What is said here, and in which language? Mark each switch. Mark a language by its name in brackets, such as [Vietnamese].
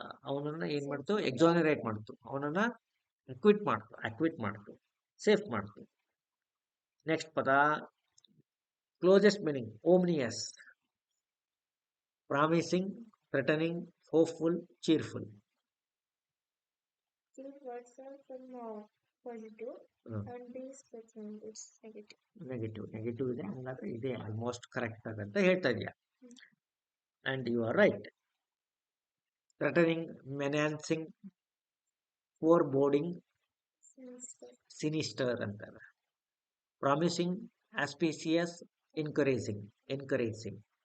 [Kannada] ಅವನನ್ನ ಏನ್ ಮಾಡ್ತು, ಎಕ್ಸಾನರೇಟ್ ಮಾಡ್ತು, ಅವನನ್ನ ಅಕ್ವಿಟ್ ಮಾಡ್ತು, ಸೇಫ್ ಮಾಡ್ತು. [English] Next ಪದ closest meaning ominous, promising, threatening, hopeful, cheerful. These words are from positive and these words negative. [Kannada] Negative ಇದೆ, ಹಂಗಾದ್ರೆ ಇದೆ ಆಲ್ಮೋಸ್ಟ್ ಕರೆಕ್ಟ್ ಆಗಂತ ಹೇಳ್ತಾ ಇದೆಯಾ. [English] And you are right. Threatening, menacing, foreboding, sinister ಅಂತಾರೆ. Promising, auspicious, encouraging.